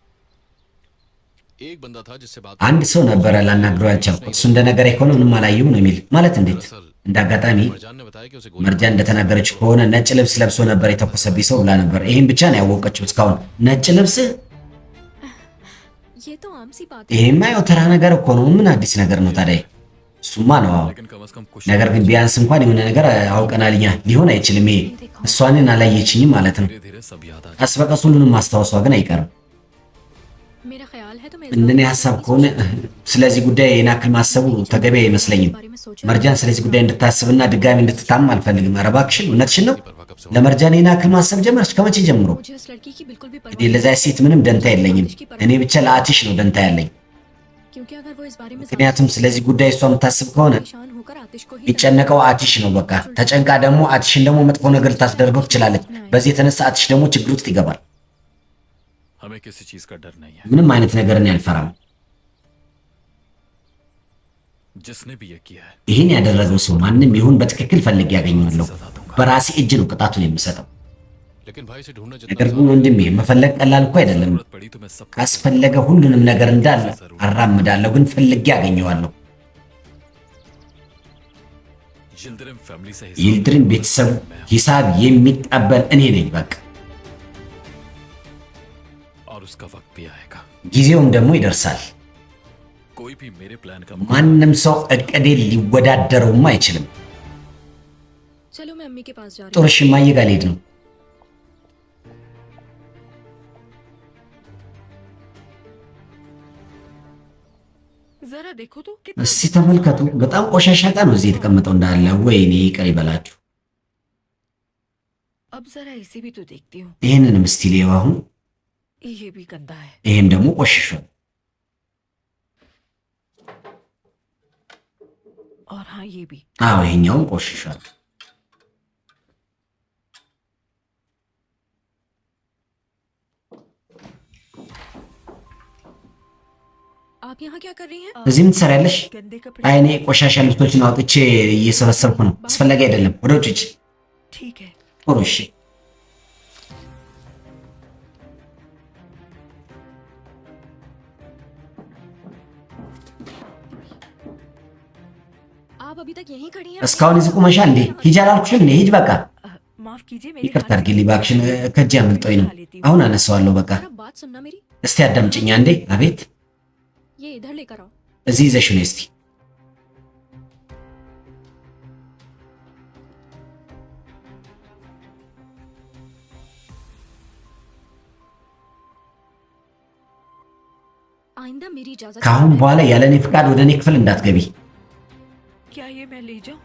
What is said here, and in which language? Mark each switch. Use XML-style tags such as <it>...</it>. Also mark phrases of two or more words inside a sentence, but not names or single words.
<hi>एक बंदा था जिससे बात</hi> <am>አንድ ሰው ነበረ ላናግረው ያልቻልኩት። እሱ እንደነገረ ከሆነ ምንም አላየሁም ነው የሚል። ማለት እንዴት? እንደ አጋጣሚ</am> <hi>मरजान ने बताया कि उसे गोली</hi> <am>መርጃ እንደተናገረች ከሆነ ነጭ ልብስ ለብሶ ነበር የተኮሰብኝ ሰው ብላ ነበር። ይሄን ብቻ ነው ያወቀችው እስካሁን። ነጭ ልብስ?</am> <hi>ये तो आम सी बात है।</hi> <am>ይሄማ ያው ተራ ነገር እኮ ነው። ምን አዲስ ነገር ነው ታዲያ? እሱማ ነው አዎ።</am> <hi>लेकिन कम से कम कुछ</hi> <am>ነገር ግን ቢያንስ እንኳን የሆነ ነገር አውቀናል እኛ። ሊሆን አይችልም ይሄ። እሷንን አላየችኝም ማለት ነው።</am> <hi>धीरे धीरे सब याद आ</hi> <am>ቀስ በቀስ ሁሉንም ማስታወሷ ግን አይቀርም።</am> <hi>मेरा ख्याल है तो मैं</hi> <am>እንደኔ ሀሳብ ከሆነ ስለዚህ ጉዳይ የኔ አክል ማሰቡ ተገቢ አይመስለኝም። መርጃን ስለዚህ ጉዳይ እንድታስብና ድጋሚ እንድትታመም አልፈልግም። ኧረ እባክሽን እውነትሽን ነው?</am> <hi>परवाह कब से</hi> <am>ለመርጃን የኔ አክል ማሰብ ጀመርሽ? ከመቼ ጀምሮ?</am> <hi>मुझे उस लड़की की बिल्कुल भी</hi> <am>እንግዲህ ለዛ ሴት ምንም ደንታ የለኝም። እኔ ብቻ ለአትሽ ነው ደንታ ያለኝ።</am> <hi>क्योंकि अगर वो इस बारे में</hi> <am>ምክንያቱም ስለዚህ ጉዳይ እሷ የምታስብ ከሆነ</am> <hi>परेशान होकर आतिश को ही</hi> <am>የሚጨነቀው አቲሽ ነው። በቃ ተጨንቃ ደግሞ አቲሽን ደግሞ መጥፎ ነገር ልታስደርገው ትችላለች። በዚህ የተነሳ አቲሽ ደግሞ ችግር ውስጥ ይገባል።</am> <hi>हमें किसी चीज का डर नहीं है।</hi> <am>ምንም አይነት ነገርን ያልፈራም።</am> <hi>जिसने भी ये किया है</hi> <am>ይህን ያደረገው ሰው ማንም ይሁን በትክክል ፈልጌ ያገኘዋለሁ። በራሴ እጅ ነው ቅጣቱን የምሰጠው።</am> <hi>लेकिन भाई से ढूंढना</hi> <am>ነገር</am> <hi>जितना</hi> <am>ግን ወንድሜ መፈለግ ቀላል እኮ አይደለም።</am> <hi>जरूरत पड़ी तो मैं सब</hi> <am>ካስፈለገ ሁሉንም ነገር እንዳለ አራምዳለሁ፣ ግን ፈልጌ ያገኘዋለሁ።</am> <hi>यिल्दिरिम फैमिली से</hi> <am>ይልድሪም ቤተሰቡ ሂሳብ የሚቀበል እኔ ነኝ። በቃ</am> <hi>और उसका वक्त भी आएगा।</hi> <am>ጊዜውም ደግሞ ይደርሳል።</am> <hi>कोई भी मेरे प्लान का</hi> <am>ማንም ሰው እቅዴን ሊወዳደረውም አይችልም።</am> <hi>चलो मैं अम्मी के पास जा रही</hi> <am>ጥሩ እሺ፣ እማዬ ጋር ልሄድ ነው።</am> <hi>जरा देखो तो कितना</hi> <am>እስቲ ተመልከቱ፣ በጣም ቆሻሻ ዕቃ ነው እዚህ የተቀመጠው እንዳለ። ወይኔ ይቅር ይበላችሁ።</am> <hi>अब जरा इसे भी तो देखती हूँ।</hi> <am>ይህንንም እስቲ ሌባ አሁን</am> <hi>ये भी गंदा है।</hi> <am>ይሄም ደግሞ ቆሽሿል።</am> <hi>और हाँ ये भी।</hi> <am>አዎ ይሄኛውም ቆሽሿል።</am> <hi>आप यहाँ क्या कर रही हैं?</hi> <am>እዚህ ምን ትሰሪያለሽ?</am> <hi>गंदे कपड़े।</hi> <am>አይ እኔ ቆሻሻ ልብሶችን አውጥቼ እየሰበሰብኩ ነው። አስፈላጊ አይደለም፣ ወደ ውጭ ሂጂ።</am> <hi>ठीक है।</hi> <am>ጥሩ እሺ።</am> <hi>आप अभी तक यहीं खड़ी हैं?</hi> <am>እስካሁን እዚህ ቁመሻል እንዴ? ሂጂ አላልኩሽም እንዴ? ሂጂ በቃ።</am> <hi>माफ कीजिए मेरे</hi> <am>ይቅርታ</am> <hi>हाथ</hi> <am>አድርጊልኝ እባክሽን፣ ከእጄ አምልጦኝ ነው። አሁን አነሳዋለሁ በቃ።</am> <hi>जरा बात सुनना मेरी।</hi> <am>እስቲ አዳምጪኝ አንዴ። አቤት።</am> <hi>ये इधर लेकर आओ।</hi> <am>እዚህ ይዘሽ ነይ እስቲ።</am> <hi>आइंदा मेरी इजाजत।</hi> <am>ከአሁን በኋላ ያለ እኔ ፍቃድ ወደ እኔ ክፍል እንዳትገቢ</am> <hi>क्या ये मैं ले जाऊं?</hi>